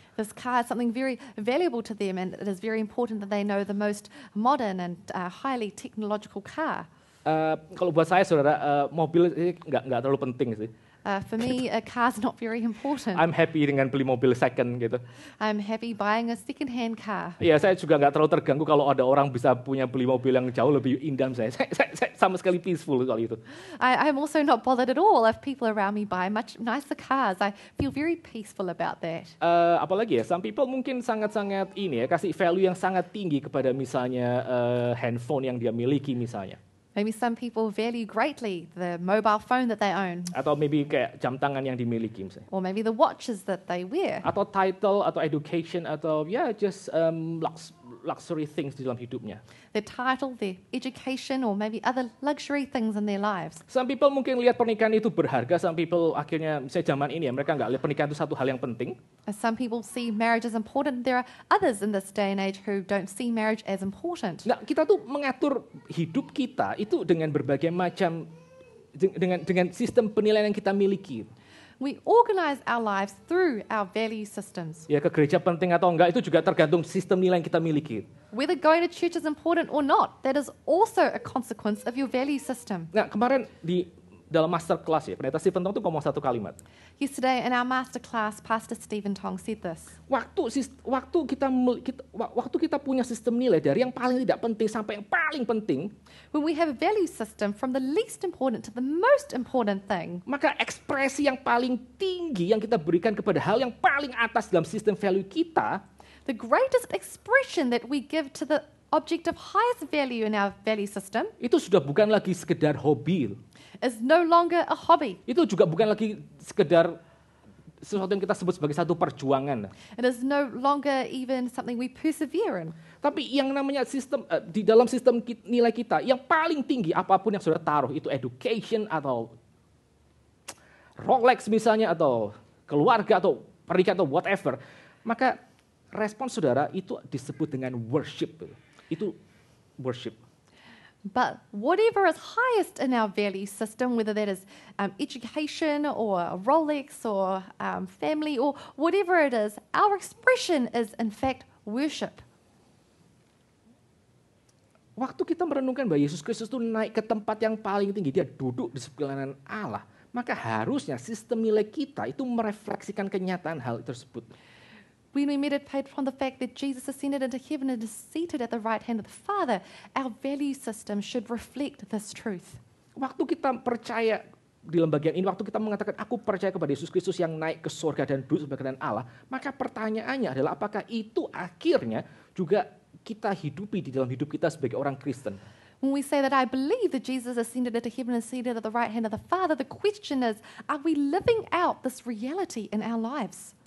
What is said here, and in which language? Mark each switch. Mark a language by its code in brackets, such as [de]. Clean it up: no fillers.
[en] This car is something very valuable to them, and it is very important that they know the most modern and highly technological car. [id] Kalau buat saya, saudara, mobil ini nggak terlalu penting sih. [en] For me, a car's not very important. I'm happy [id] dengan beli mobil second gitu. [en] I'm happy buying a second-hand car. [id] Iya, saya juga nggak terlalu terganggu kalau ada orang bisa beli mobil yang jauh lebih indah. Saya sama sekali [en] peaceful [id] soal itu. [en] I'm also not bothered at all if people around me buy much nicer cars. I feel very peaceful about that. [id] Apalagi ya, [en] some people [id] mungkin sangat-sangat kasih [en] value [id] yang sangat tinggi kepada misalnya handphone yang dia miliki misalnya. [en] Maybe some people value greatly the mobile phone that they own, [id] Atau [en] maybe [id] kayak jam tangan yang dimiliki misalnya. [en] or maybe the watches that they wear, [id] Atau [en] title, [id] atau [en] education, [id] atau [en] just luxury things [id] di dalam hidupnya. [en] their title, their education, or maybe other luxury things in their lives. Some people [id] mungkin lihat pernikahan itu berharga, [en] some people [id] akhirnya, misalnya zaman ini ya, mereka nggak lihat pernikahan itu satu hal yang penting. [en] And some people see marriage as important. There are others in this day and age who don't see marriage as important. [id] Nah, kita tuh mengatur hidup kita itu dengan berbagai macam, dengan sistem penilaian yang kita miliki. [en] We organize our lives through our value systems. [id] Ya, ke gereja penting atau enggak itu juga tergantung sistem nilai yang kita miliki. [en] Whether going to church is important or not, that is also a consequence of your value system. [id] Nah, kemarin dalam [en] master class [id] ya, pendeta Stephen Tong tuh ngomong satu kalimat. [en] Yesterday in our master class, Pastor Stephen Tong said this. [id] Waktu kita punya sistem nilai dari yang paling tidak penting sampai yang paling penting, [en] When we have a value system from the least important to the most important thing, [id] maka ekspresi yang paling tinggi yang kita berikan kepada hal yang paling atas dalam sistem [en] value [id] kita, [en] the greatest expression that we give to the object of highest value in our value system [id] itu sudah bukan lagi sekedar hobi. [en] is no longer a hobby. [id] Itu juga bukan lagi sekedar sesuatu yang kita sebut sebagai satu perjuangan. [en] It is no longer even something we persevere in. [id] Tapi yang namanya sistem, di dalam sistem nilai kita, yang paling tinggi apapun yang sudah taruh, itu [en] education [id] atau Rolex misalnya, atau keluarga, atau pernikahan, atau [en] whatever. [id] Maka respon saudara itu disebut dengan [en] worship. [id] Itu [en] worship. But whatever is highest in our value system, whether that is education or a Rolex or family or whatever it is, our expression is in fact worship. [id] Waktu kita merenungkan bahwa Yesus Kristus itu naik ke tempat yang paling tinggi, dia duduk di sebelah kanan Allah, maka harusnya sistem nilai kita itu merefleksikan kenyataan hal tersebut. [en] When we meditate on the fact that Jesus ascended into heaven and is seated at the right hand of the Father, our value system should reflect this truth. [id] Waktu kita percaya di lembaga ini, waktu kita mengatakan aku percaya kepada Yesus Kristus yang naik ke surga dan duduk sebelah kanan Allah, maka pertanyaannya adalah apakah itu akhirnya juga kita hidupi di dalam hidup kita sebagai orang Kristen. [en] When we say that I believe that Jesus ascended into heaven and is seated at the right hand of the Father, the question is, are we living out this reality in our lives?